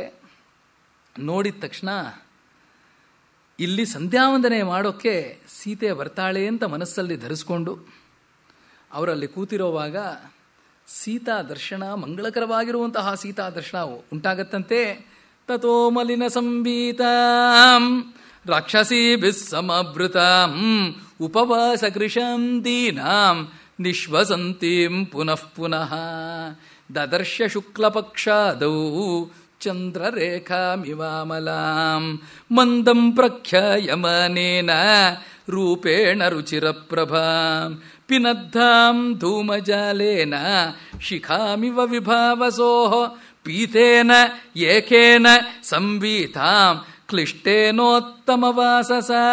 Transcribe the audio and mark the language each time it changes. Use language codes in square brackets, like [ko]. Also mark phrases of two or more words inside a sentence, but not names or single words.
[kn] ನೋಡಿದ ತಕ್ಷಣ ಇಲ್ಲಿ ಸಂಧ್ಯಾವಂದನೆ ಮಾಡೋಕ್ಕೆ ಸೀತೆ ಬರ್ತಾಳೆ ಅಂತ ಮನಸ್ಸಲ್ಲಿ ಧರಿಸ್ಕೊಂಡು ಅವರಲ್ಲಿ ಕೂತಿರೋವಾಗ ಸೀತಾ ದರ್ಶನ, ಮಂಗಳಕರವಾಗಿರುವಂತಹ ಸೀತಾ ದರ್ಶನ ಉಂಟಾಗತ್ತಂತೆ. [sa] ತಥೋ ಮಲಿನ ಸಂಬೀತಾಂ ರಾಕ್ಷಸೀಭಿಃ ಸಮವೃತಾಂ ಉಪವಾಸ ಕೃಶಂ ದೀನಾಂ ನಿಶ್ವಸಂತೀಂ ಪುನಃ ಪುನಃ ದದರ್ಶ ಶುಕ್ಲಪಕ್ಷಾದೌ ಚಂದ್ರರೇಖಾಮಿವಾಮಲಾಂ ಮಂದಂ ಪ್ರಖ್ಯಾಯಮಾನೇನ ರೂಪೇಣ ರುಚಿರಪ್ರಭಾಂ ಪಿನದ್ಧಾಂ ಧೂಮಜಾಲೇನ ಶಿಖಾಮಿವ ವಿಭಾವಸೋಃ ಪೀತೇನ ಏಕೇನ ಸಂವೀತಾಂ ಕ್ಲಿಷ್ಟೇನೋತ್ತಮವಾಸಸ